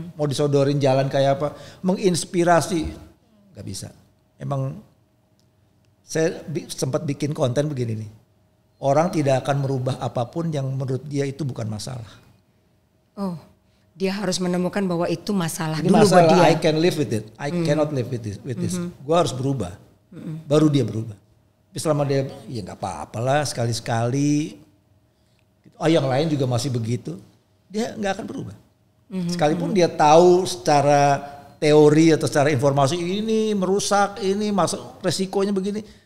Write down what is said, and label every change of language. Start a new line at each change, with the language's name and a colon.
Indonesian: Mau disodorin jalan kayak apa, menginspirasi, nggak bisa. Emang saya sempat bikin konten begini nih, orang tidak akan merubah apapun yang menurut dia itu bukan masalah. Oh, dia harus menemukan bahwa itu masalah ini dulu masalah, buat dia.
English: I can live with it, I cannot live with this.
Indonesian: Gue harus berubah, baru dia berubah. Tapi selama dia, ya nggak apa-apa lah sekali-sekali. Oh yang lain juga masih begitu, dia nggak akan berubah. Sekalipun dia tahu secara teori atau secara informasi ini merusak, ini masuk resikonya begini.